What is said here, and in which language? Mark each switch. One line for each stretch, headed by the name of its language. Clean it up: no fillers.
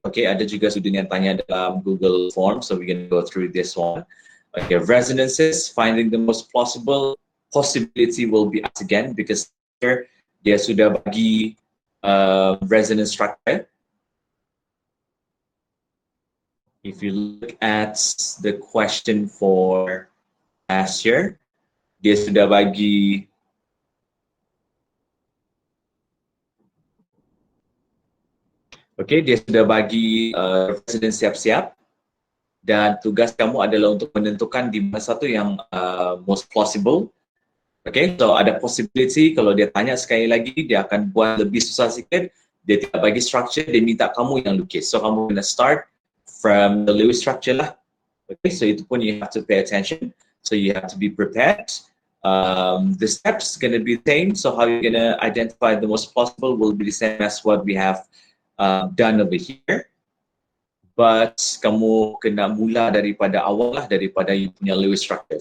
English: Okay,
Malay: ada juga student yang tanya dalam
English: Google Form, so we can go through this one. Okay, resonances, finding the most plausible possibility will be asked again because here
Malay: dia sudah bagi
English: resonance structure. If you look at the question for last year,
Malay: dia sudah bagi dia sudah bagi resonance siap-siap dan tugas kamu adalah untuk menentukan di mana satu yang
English: most plausible.
Malay: Okay, so ada possibility kalau dia tanya sekali lagi, dia akan buat lebih susah sikit, dia tidak bagi structure, dia minta kamu yang lukis. So kamu kena
English: start from the
Malay: Lewis structure lah.
English: Okay, so itu pun you have to pay attention. So you have to be prepared. The steps gonna be the same. So how you're gonna identify the most plausible will be the same as what we have done over here. But
Malay: kamu kena mula daripada awal lah, daripada you punya Lewis structure.